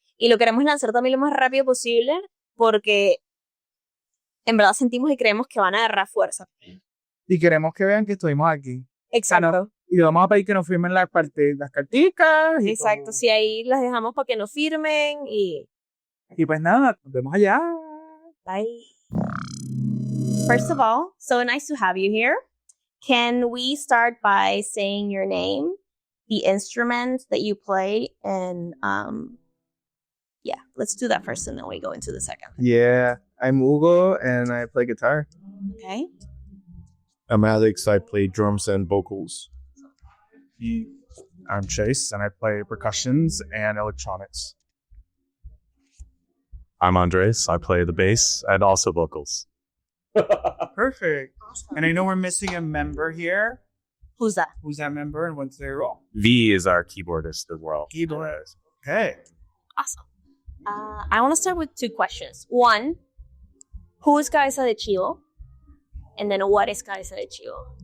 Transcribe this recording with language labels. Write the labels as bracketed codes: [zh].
[es] Y lo queremos lanzar también lo más rápido posible porque en verdad sentimos y creemos que van a agarrar fuerza. Y queremos que vean que estuvimos aquí. Exacto. Y vamos a pedir que nos firmen las carticas. Exacto, sí, ahí las dejamos para que nos firmen y Y pues nada, nos vemos allá. [en] bye. First of all, so nice to have you here. Can we start by saying your name, the instrument that you play, and yeah, let's do that first and then we go into the second. Yeah, I'm Hugo and I play guitar. Okay. I'm Alex. I play drums and vocals. I'm Chase, and I play percussions and electronics. I'm Andres. I play the bass and also vocals. Perfect. And I know we're missing a member here. Who's that? Who's that member and what's their role? V is our keyboardist as well. Keyboardist. Okay. Awesome. I want to start with two questions. One, who is Cabeza De Chivo? And then what is Cabeza De Chivo?